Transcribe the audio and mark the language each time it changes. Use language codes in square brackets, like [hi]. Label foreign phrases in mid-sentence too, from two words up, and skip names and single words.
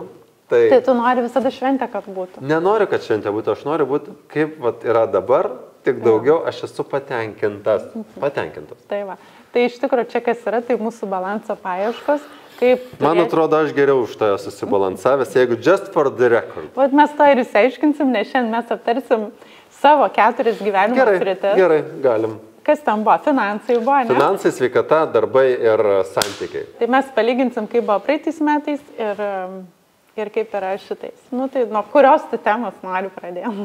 [lt] Tai tai tu nori visada šventę, kad būtų. nenoriu, kad šventė būtų, aš noriu būti kaip vat, yra dabar, tik daugiau aš esu patenkintas. Tai va. Tai iš tikrųjų čia kas yra, tai mūsų balanso paieškos. Kaip Man atrodo, aš geriau už to susibalansavęs, jeigu [en] just for the record. [lt] Vat mes to ir išsiaiškinsim, nes šiandien mes aptarsim savo 4 gyvenimo sritis. Gerai, galim. Kas tam buvo? Finansai buvo, ne? Finansai, sveikata, darbai ir santykiai. Tai mes palyginsim, kaip buvo praeitais metais ir kaip yra šitais. Nu tai nuo kurios tu temos noriu pradėti?